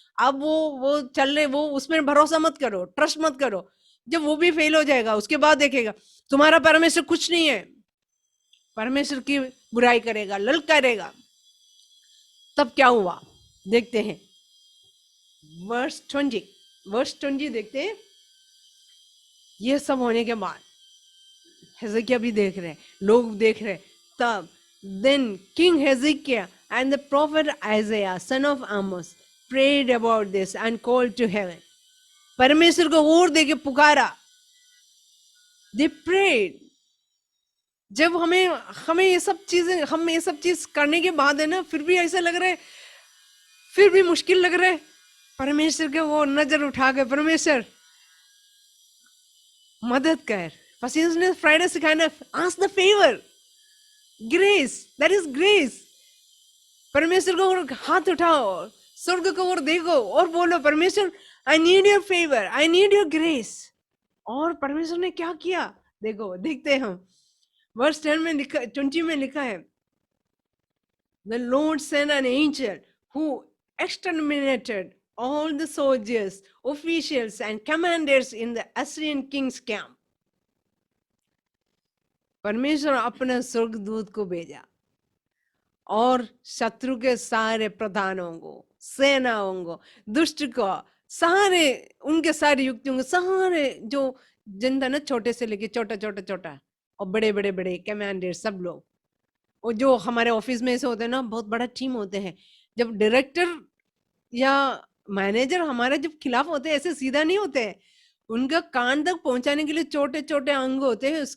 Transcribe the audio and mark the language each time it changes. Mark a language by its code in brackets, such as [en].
[hi] अब वो चल रहे, वो उसमें भरोसा मत करो, ट्रस्ट मत करो। जब वो भी फेल हो जाएगा, उसके बाद देखेगा तुम्हारा परमेश्वर कुछ नहीं है, परमेश्वर की बुराई करेगा, ललकारेगा। तब क्या हुआ देखते हैं, वर्स 20 देखते हैं। ये सब होने के बाद हेzeकिया भी देख रहे, लोग देख रहे, तब [en] then king Hezekiah and the prophet Isaiah son of Amos prayed about this and called to heaven. [hi] परमेश्वर को और देके पुकारा, [en] they prayed। [hi] जब हमें ये सब चीजें, हम ये सब चीज करने के बाद है ना, फिर भी ऐसा लग रहा है, फिर भी मुश्किल लग रहा है, परमेश्वर के वो नजर उठा के, परमेश्वर मदद कर। पसीने फ्राइडे सिखाना, [en] Ask the favour, grace, that is grace. [hi] परमेश्वर को और हाथ उठाओ, स्वर्ग को और देखो और बोलो, परमेश्वर [en] I need your favour, I need your grace. [hi] और परमेश्वर ने क्या किया देखो, देखते हैं हम। वर्स 10 में लिखा, 20 में लिखा है, [en] The Lord sent an angel who exterminated all the soldiers, officials and commanders in the Assyrian king's camp. [hi] परमेश्वर अपने स्वर्गदूत को भेजा और शत्रु के सारे प्रधानों को, सेनाओं को, दुष्ट को, सारे उनके सारे युक्तियों को, सारे जो जनता ना, छोटे से लेके छोटा और बड़े बड़े बड़े कमांडर, सब लोग, और जो हमारे ऑफिस में ऐसे होते हैं ना, बहुत बड़ा टीम होते हैं, जब डायरेक्टर या मैनेजर हमारे जब खिलाफ होते हैं, ऐसे सीधा नहीं होते हैं, उनका कान तक पहुंचाने के लिए छोटे छोटे अंग होते हैं।